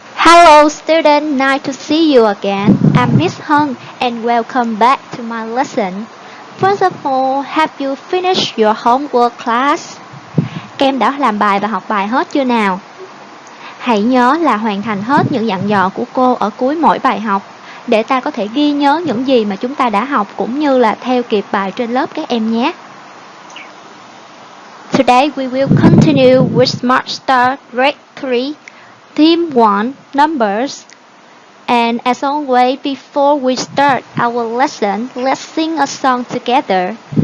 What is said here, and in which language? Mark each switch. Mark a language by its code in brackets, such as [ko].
[en] Hello student, nice to see you again. I'm Miss Hung and welcome back to my lesson. First of all, have you finished your homework class? [vi] Các em đã làm bài và học bài hết chưa nào? Hãy nhớ là hoàn thành hết những dặn dò của cô ở cuối mỗi bài học để ta có thể ghi nhớ những gì mà chúng ta đã học cũng như là theo kịp bài trên lớp các em nhé. [en] Today we will continue with Smart Start Grade 3, Theme 1, Numbers. And as always, before we start our lesson, let's sing a song together.